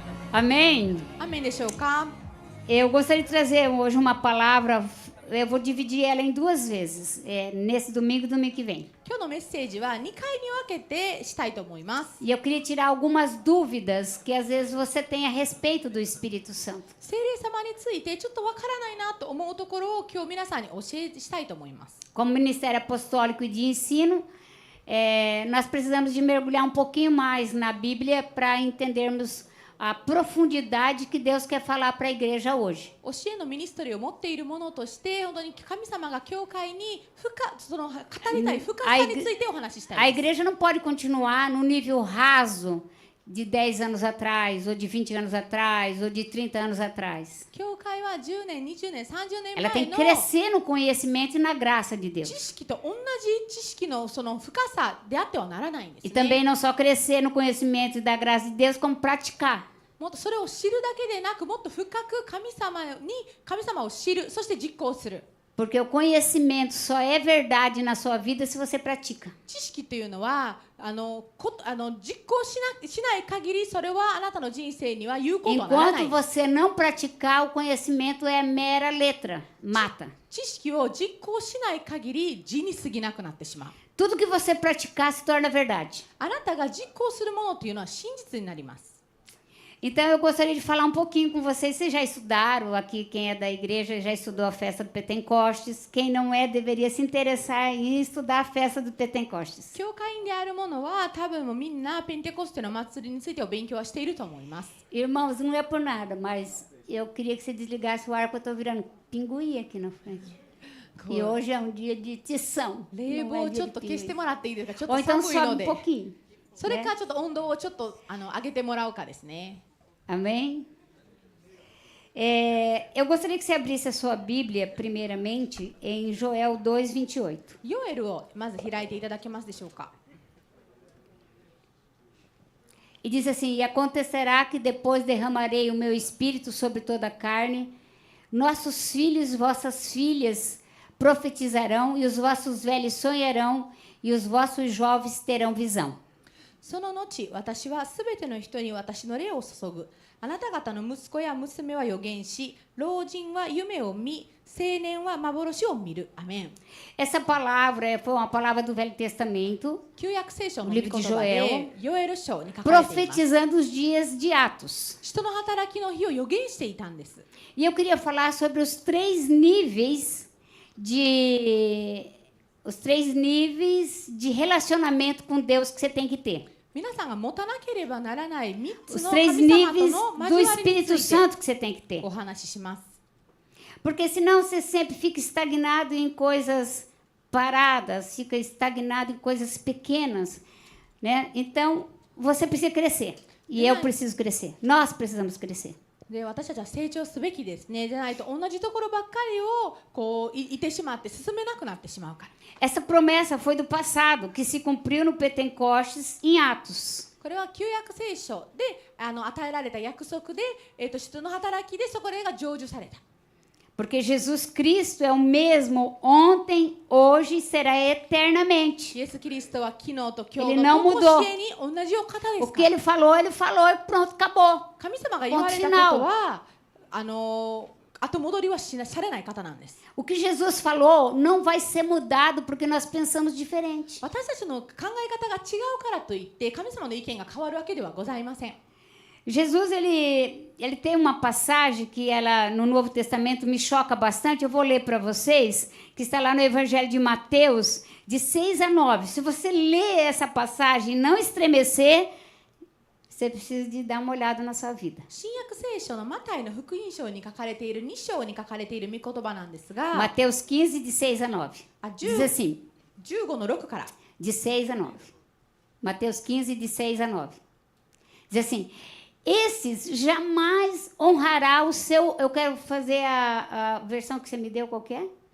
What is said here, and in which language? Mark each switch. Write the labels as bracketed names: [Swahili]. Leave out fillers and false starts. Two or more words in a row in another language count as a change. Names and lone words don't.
[Portuguese] Amém? [Japanese] アーメンでしょうか。 [Portuguese] Eu gostaria de trazer hoje uma palavra, eu vou dividir ela em duas vezes, nesse domingo e domingo que vem. [Japanese] 今日のメッセージは2回に分けてしたいと思います。 [Portuguese] E eu queria tirar algumas dúvidas que às vezes você tem a respeito do Espírito Santo. [Japanese] 聖霊様についてちょっとわからないなと思うところを今日皆さんに教えしたいと思います。 [Portuguese] Como Ministério Apostólico e de Ensino, nós precisamos de mergulhar um pouquinho mais na Bíblia para entendermos a profundidade que Deus quer falar para a igreja hoje. [Japanese] 教えのミニストリーを持っているものとして本当に神様が教会にその語りたい深さについてお話ししたい [Portuguese] A [Japanese] です。 [Portuguese] igreja não pode continuar no nível raso de 10 anos atrás, ou de 20 anos atrás, ou de 30 anos atrás. [Japanese] 教会は10年、20年、30年 [Portuguese] Ela tem [Japanese] 前 [Portuguese] que [Japanese] の [Portuguese] crescer no conhecimento e na graça de [Japanese] 知 [Portuguese] Deus. [Japanese] 識と同じ知識のその深さであってはならないんです [Portuguese] E [Japanese] ね。 [Portuguese] também não só crescer no conhecimento e da graça de Deus, como praticar. [Japanese] もっとそれを知るだけでなくもっと深く神様を知る、そして実行する。 [Portuguese] Porque o conhecimento só é verdade na sua vida se você pratica. [Japanese] 知識というのは実行しない限りそれはあなたの人生には有効とはならな [Portuguese] Enquanto [Japanese] い。 [Portuguese] você não praticar, o conhecimento é mera letra, mata. [Japanese] 知識を実行しない限り字に過ぎなくなってしまう。 [Portuguese] Tudo que você praticar se torna verdade. [Japanese] あなたが実行するものというのは真実になります。 [Portuguese] Então eu gostaria de falar um pouquinho com vocês. Vocês já estudaram aqui, quem é da igreja já estudou a festa do Pentecostes. Quem não é deveria se interessar em estudar a festa do Pentecostes. [Japanese] 教会員であるものは多分もうみんなペンテコステの祭りについてお勉強はしていると思います。 [Portuguese] Irmãos, não é por nada, mas eu queria que você desligasse o ar, porque eu estou virando pinguim aqui na frente. E hoje é um dia de tição. [Japanese] 冷 [Portuguese] não [Japanese] 房 [Portuguese] é [Japanese] をちょ [Portuguese] dia [Japanese] っと [Portuguese] de [Japanese] 消して [Portuguese] pinguim. [Japanese] もらっていいですか。ちょっ [Portuguese] Ou [Japanese] と [Portuguese] então [Japanese] 寒いの [Portuguese] sobe um [Japanese] で。 [Portuguese] pouquinho. [Japanese] それかちょっと温度をちょっと上げてもらうかですね。 [Portuguese] Amém? Eu gostaria que você abrisse a sua Bíblia, primeiramente, em Joel 2:28. [Japanese] ヨエルをまず開いていただけますでしょうか。 [Portuguese] E diz assim: E acontecerá que depois derramarei o meu espírito sobre toda a carne, nossos filhos e vossas filhas profetizarão, e os vossos velhos sonharão, e os vossos jovens terão visão. [Japanese] その後、私はすべての人に私の霊を注ぐ。あなた方の息子や娘は預言し、老人は夢を見、青年は幻を見る。アメン。 [Portuguese] Essa palavra foi uma palavra do Velho Testamento, [Japanese] 旧約聖書の [Portuguese] O [Japanese] 御 [Portuguese] livro [Japanese] 言 [Portuguese] de [Japanese] 葉 [Portuguese] Joel [Japanese] で、ヨエル書に書かれています。 [Portuguese] profetizando os dias de Atos. [Japanese] 人の働きの日を予言していたんです。 [Portuguese] E eu queria falar sobre os três níveis de relacionamento com Deus que você tem que ter. [Japanese] 皆さんが持たなければならない3つ [Portuguese] Os [Japanese] の [Portuguese] três [Japanese] 神様と [Portuguese] níveis [Japanese] の [Portuguese] do [Japanese] 交わりに [Portuguese] Espírito [Japanese] ついて [Portuguese] Santo que você tem que ter. [Japanese] お話しします。 [Portuguese] Porque senão você sempre fica estagnado em coisas paradas, fica estagnado em coisas pequenas, né? Então, você precisa crescer. E eu preciso crescer. Nós precisamos crescer. [Japanese] で私たちは成長すべきですね。でないと同じところばっかりをこういてしまって進めなくなってしまうから。 [Portuguese] Essa promessa foi do passado, que se cumpriu no Pentecostes em Atos. [Japanese] これは旧約聖書で与えられた約束で、使徒の働きでそこれが成就された。 [Portuguese] Porque Jesus Cristo é o mesmo ontem, hoje e será eternamente. [Japanese] イエス・キリストは昨日と今 [Portuguese] Ele [Japanese] 日 [Portuguese] não [Japanese] の [Portuguese] mudou. [Japanese] 常しえに同じお方で [Portuguese] O [Japanese] す [Portuguese] que [Japanese] から。 [Portuguese] ele falou e pronto, acabou. [Japanese] 神様が言われたことは後戻りはされない方なんです。 [Portuguese] O que Jesus falou não vai ser mudado porque nós pensamos diferente. [Japanese] 私たちの考え方が違うからといって神様の意見が変わるわけではございません。 [Portuguese] Jesus, ele tem uma passagem que ela no Novo Testamento me choca bastante. Eu vou ler para vocês, que está lá no Evangelho de Mateus, de 6 a 9. Se você ler essa passagem e não estremecer, você precisa de dar uma olhada na sua vida. [Japanese] 新約聖書のマタイの福音書に書かれている2章に書かれている御言葉なんですが、 [Portuguese] Mateus 15, de 6 a 9. Diz assim, [Japanese] 15 の6から [Portuguese] de 6 a 9. Mateus 15, de 6 a 9. Diz assim: Esses jamais honrará o seu... Eu quero fazer a versão que você me deu, qual que é?